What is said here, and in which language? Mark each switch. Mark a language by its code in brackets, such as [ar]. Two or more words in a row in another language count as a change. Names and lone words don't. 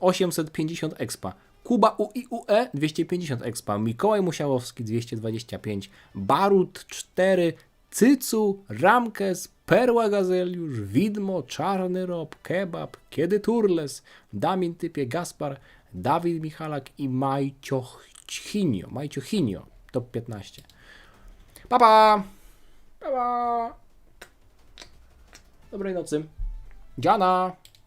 [pl] 850 expa. Kuba UIUE 250 expa. Mikołaj Musiałowski 225. Barut 4. Cycu, Ramkes, Perła Gazeliusz, Widmo, Czarny Rob, Kebab, Kiedy Turles, Damin Typie, Gaspar, Dawid Michalak i Majciochinio, top 15. Pa, pa! Pa, pa! Dobrej nocy. Dziana!